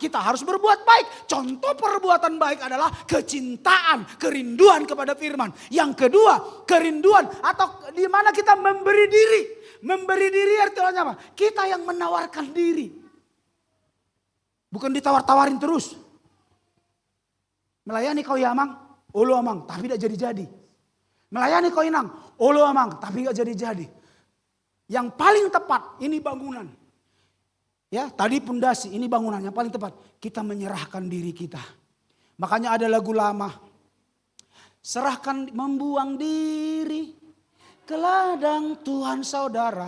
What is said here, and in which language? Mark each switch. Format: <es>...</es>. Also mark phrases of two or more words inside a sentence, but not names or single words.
<id>Kita harus berbuat baik. Contoh perbuatan baik adalah kecintaan, kerinduan kepada firman. Yang kedua, kerinduan atau di mana kita memberi diri. Memberi diri artinya apa? Kita yang menawarkan diri. Bukan ditawar-tawarin terus. Melayani kau</id> <bbc>ya amang, olo amang,</bbc> <id>tapi tidak jadi-jadi. Melayani kau</id> <bbc>inang, olo amang,</bbc> <id>tapi tidak jadi-jadi. Yang paling tepat, ini bangunan. Ya, tadi pundasi, ini bangunan yang paling tepat. Kita menyerahkan diri kita. Makanya ada lagu lama. Serahkan, membuang diri ke ladang Tuhan saudara.</id>